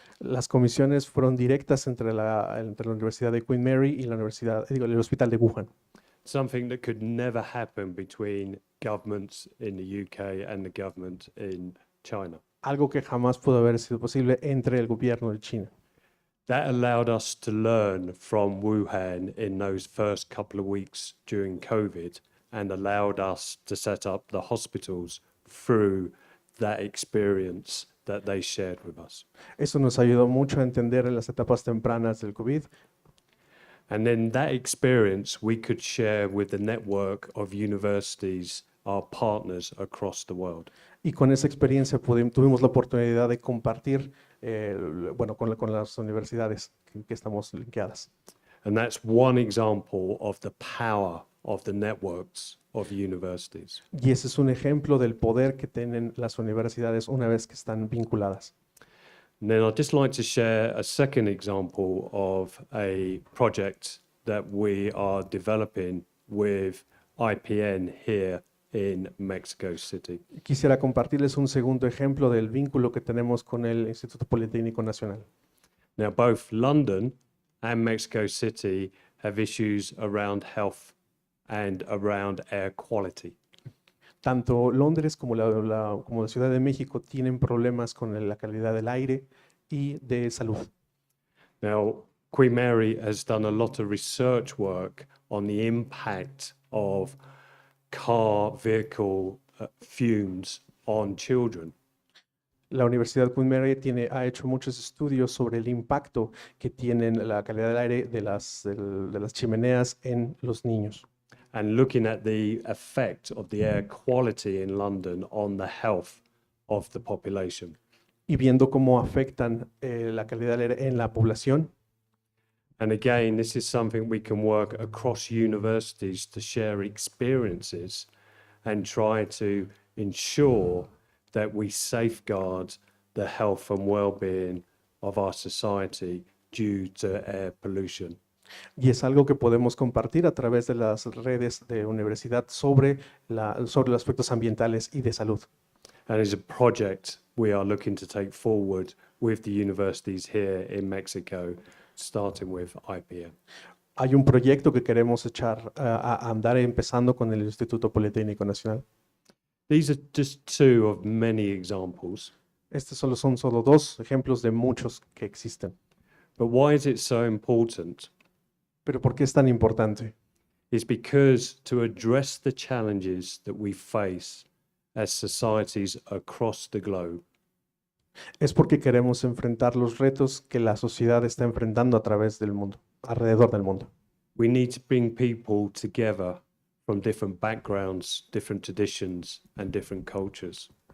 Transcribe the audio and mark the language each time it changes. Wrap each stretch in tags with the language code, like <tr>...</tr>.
<es>las comisiones fueron directas entre la Universidad de Queen Mary y el hospital de Wuhan.</es> <en>Something that could never happen between governments in the UK and the government in China.</en> <es>Algo que jamás pudo haber sido posible entre el gobierno de China.</es> <en>That allowed us to learn from Wuhan in those first couple of weeks during COVID and allowed us to set up the hospitals through that experience that they shared with us.</en> <es>Eso nos ayudó mucho a entender en las etapas tempranas del COVID.</es> <en>And then that experience we could share with the network of universities, our partners across the world.</en> <es>Y con esa experiencia tuvimos la oportunidad de compartir con las universidades que estamos linkeadas.</es> <en>And that's one example of the power of the networks of universities.</en> <es>Y ese es un ejemplo del poder que tienen las universidades una vez que están vinculadas.</es> <en>And then I'd just like to share a second example of a project that we are developing with IPN here in Mexico City.</en> <es>Quisiera compartirles un segundo ejemplo del vínculo que tenemos con el Instituto Politécnico Nacional.</es> <en>Now, both London and Mexico City have issues around health and around air quality.</en> <es>Tanto Londres como la Ciudad de México tienen problemas con la calidad del aire y de salud.</es> <en>Now, Queen Mary has done a lot of research work on the impact of car vehicle fumes on children.</en> <es>La Universidad Queen Mary ha hecho muchos estudios sobre el impacto que tienen la calidad del aire de las chimeneas en los niños.</es> <en>And looking at the effect of the air quality in London on the health of the population.</en> <es>Y viendo cómo afectan la calidad del aire en la población.</es> <en>And again, this is something we can work across universities to share experiences and try to ensure that we safeguard the health and well-being of our society due to air pollution.</en> <es>Y es algo que podemos compartir a través de las redes de universidad sobre los aspectos ambientales y de salud.</es> <en>And it's a project we are looking to take forward with the universities here in Mexico, starting with IPN.</en> <es>Hay un proyecto que queremos echar a andar empezando con el Instituto Politécnico Nacional.</es> <en>These are just two of many examples.</en> <es>Estos son solo dos ejemplos de muchos que existen.</es> <en>But why is it so important?</en> <es>Pero ¿por qué es tan importante?</es> <en>It's because to address the challenges that we face as societies across the globe,</en> <es>Es porque queremos enfrentar los retos que la sociedad está enfrentando a través del mundo, alrededor del mundo.</es> <en>we need to bring people together from different backgrounds, different traditions, and different cultures.</en>